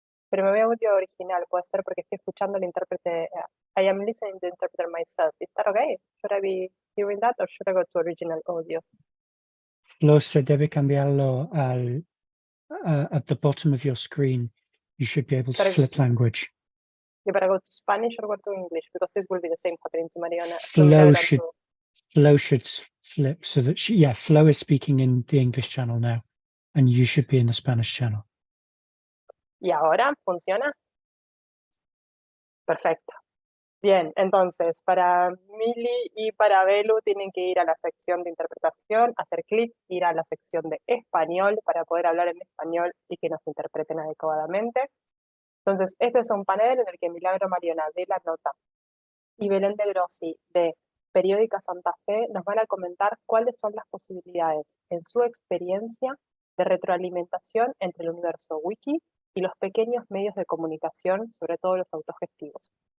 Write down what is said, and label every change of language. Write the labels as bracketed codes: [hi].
[es] Pero me voy a audio original, puede ser porque estoy escuchando el intérprete. [en] I am listening to the interpreter myself. Is that okay? Should I be hearing that or should I go to original audio? Flo, [es] se debe cambiarlo al [en] at the bottom of your screen. You should be able to flip language. You better go to Spanish or go to English because this will be the same happening to Mariana. Flo should flip so that Flo is speaking in the English channel now, and you should be in the Spanish channel. [es] ¿Y ahora funciona? Perfecto. Bien, entonces para Mili y para Belu tienen que ir a la sección de interpretación, hacer clic, ir a la sección de español para poder hablar en español y que nos interpreten adecuadamente. Entonces, este es un panel en el que Milagro Mariona de La Nota y Belén de Grossi de Periódica Santa Fe nos van a comentar cuáles son las posibilidades en su experiencia de retroalimentación entre el universo wiki y los pequeños medios de comunicación, sobre todo los autogestivos.